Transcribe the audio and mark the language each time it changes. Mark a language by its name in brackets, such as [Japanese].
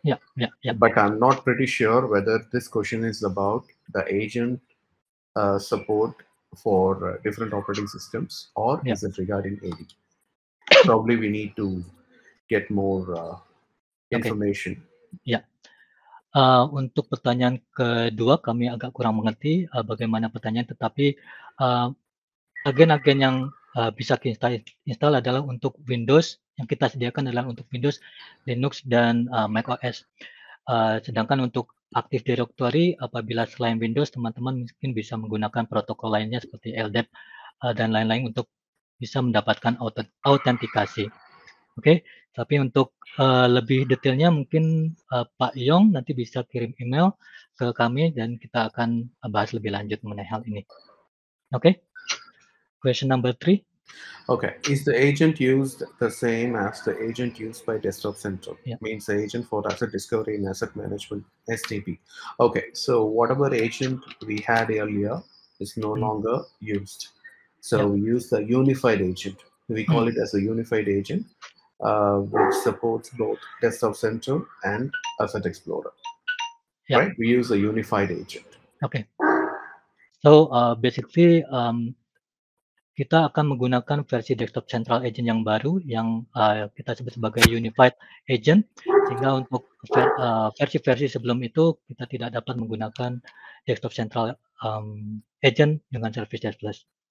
[English] Yeah. But I'm not pretty sure whether this question is about the agent support for different operating systems, or is it regarding AD? Probably we need to get more information. [Indonesian] Ya, untuk pertanyaan kedua kami agak kurang mengerti bagaimana pertanyaan, tetapi agen-agen yang bisa kita install adalah untuk Windows, yang kita sediakan adalah untuk Windows, Linux, dan Mac OS. Sedangkan untuk Active Directory, apabila selain Windows, teman-teman mungkin bisa menggunakan protokol lainnya seperti LDAP dan lain-lain untuk bisa mendapatkan autentikasi. Oke, tapi untuk lebih detailnya mungkin Pak Yong nanti bisa kirim email ke kami dan kita akan bahas lebih lanjut mengenai hal ini. [English] Oke, question number 3. Okay, is the agent used the same as the agent used by Desktop Central? Yeah. Means the agent for asset discovery and asset management, SDP. Okay, so whatever agent we had earlier is no longer used. So we use the unified agent. We call it as a unified agent, which supports both Desktop Central and Asset Explorer. Yeah. Right? We use a unified agent. Okay. So basically [Indonesian] kita akan menggunakan versi Desktop Central Agent yang baru yang kita sebut sebagai Unified Agent, sehingga untuk versi-versi sebelum itu kita tidak dapat menggunakan Desktop Central Agent dengan Service Desk Plus.